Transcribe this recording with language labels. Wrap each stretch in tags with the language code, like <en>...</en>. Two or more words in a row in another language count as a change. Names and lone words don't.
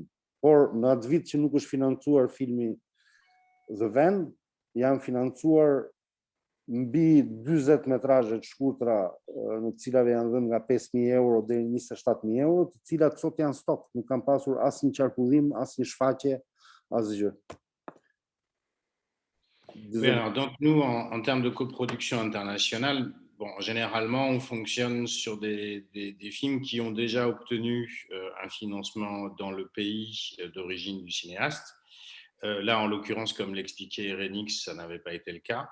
<sq>Por në atë vit që nuk është financuar filmi The Van, janë financuar mbi 40 metrazhe të shkurtra në të cilave janë dhënë nga 5.000 euro deri në 27.000 euro, të cilat sot janë stok, nuk kanë pasur asnjë qarkullim, asnjë shfaqje, asgjë.</sq> <fr>Oui, alors, donc nous, en termes de coproduction internationale, bon, généralement, on fonctionne sur des films qui ont déjà obtenu un financement dans le pays d'origine du cinéaste. Là, en l'occurrence, comme l'expliquait Renix, ça n'avait pas été le cas.</fr>